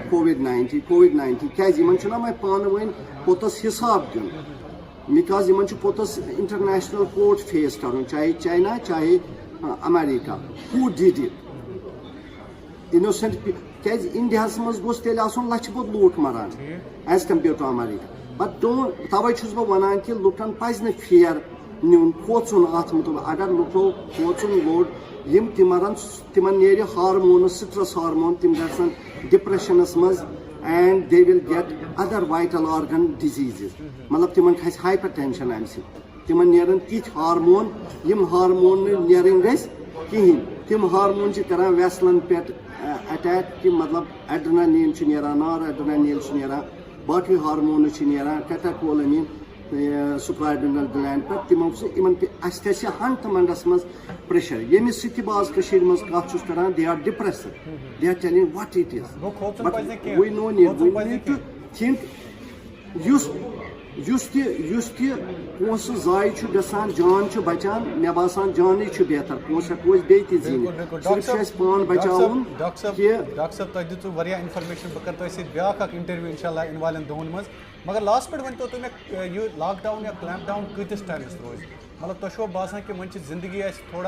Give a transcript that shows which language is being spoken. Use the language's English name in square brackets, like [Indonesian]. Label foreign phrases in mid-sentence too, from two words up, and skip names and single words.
[Kashmiri] کووِڈ-19 کیازِ یِمن چھُنہ وۄنۍ پانہٕ ؤنۍ پوٚتُس حِساب دیُن بِکاز یِمن چھُ پوٚتُس [English] international court face [Kashmiri] کرُن چاہے چاینا چاہے امریکہ [English] who did it innocent [Kashmiri] کیازِ انڈیاہس منٛز گوٚژھ تیٚلہِ آسُن لچھِ بوٚد لوٗکھ مران [English] as compared to [Kashmiri] امریکہ بٹ توے چھُس بہٕ وَنان کہِ لُکن پزِ نہٕ فِیر نیُن کھوژُن اَتھ مُتعلِق اگر لُکو کھوژُن لوٚڑ یِم تہِ مرن تِمن نیرِ ہارمونٕز [English] stress hormone [Kashmiri] تِم گژھن ڈپریشنس منٛز [English] and they will get other vital organ [Kashmiri] ڈِزیٖزز مطلب تِمن کھسہِ [English] hyper tension [Kashmiri] امہِ سۭتۍ تِمن نیرن تِتھۍ ہارمون یِم ہارمون نہٕ نیرٕنۍ گژھِ کِہینۍ تِم ہارمون چھِ کران ویسلن پٮ۪ٹھ اٹیک کہِ مطلب ایڈرِنالیٖن چھُ نیران نار ایڈرِنالیٖن چھُ نیران باقٕے ہارمونٕز چھِ نیران کیٹاکولامِن [English] suprarenal gland [Kashmiri] پٮ۪ٹھ تِمو سۭتۍ یِمن اَسہِ کھسہِ ہنٛگتہٕ منٛگس منٛز پریشر ییٚمِس سۭتۍ تہِ بہٕ آز کٔشیٖرِ منٛز کتھ چھُس کران [English] they are depressed they are telling what it is but we now need to think [Kashmiri] یُس تہِ پونٛسہٕ ضایہِ چھُ گژھان جان چھُ بچان مےٚ باسان جانٕے چھُ بہتر پونٛسہٕ ہٮ۪کو أسۍ بیٚیہِ تہِ زیٖنِتھ صرف چھُ اَسہِ پان بچاوُن کہِ ڈاکٹر صٲب تۄہہِ دِژوٕ واریاہ اِنفارمیشن بہٕ کرٕ تۄہہِ سۭتۍ بیاکھ اکھ انٹرویو [Arabic] انشاء اللہ [Kashmiri] یِنہٕ والٮ۪ن دۄہن منٛز مگر لاسٹ پٮ۪ٹھ ؤنۍتو تُہۍ مےٚ یہِ [English] lock down [Kashmiri] یا [English] clamp down [Kashmiri] کۭتِس ٹایمس روزِ مطلب تۄہہِ چھُوا باسان کہِ وۄنۍ چھِ زندگی اَسہِ تھوڑا